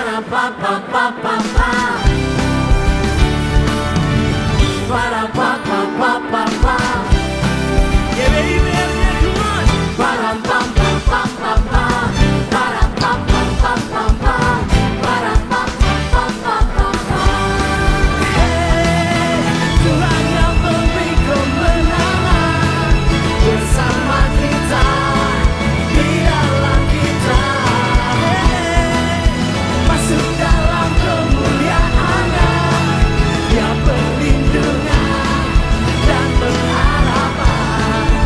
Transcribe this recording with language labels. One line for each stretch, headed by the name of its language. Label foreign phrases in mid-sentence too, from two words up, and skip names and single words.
English: pa pa pa pa pa. Para pa pa pa pa pa. Yeah, baby, yeah, come on. Para pa pa pa pa pa. Para pa pa pa pa pa. Para pa pa pa pa pa pa.
Indonesian: Hey, Tuhan yang memberi kemenangan bersama kita, di dalam kita. Hey, masuk dalam kemuliaan-Nya yang perlindungan dan pengharapan.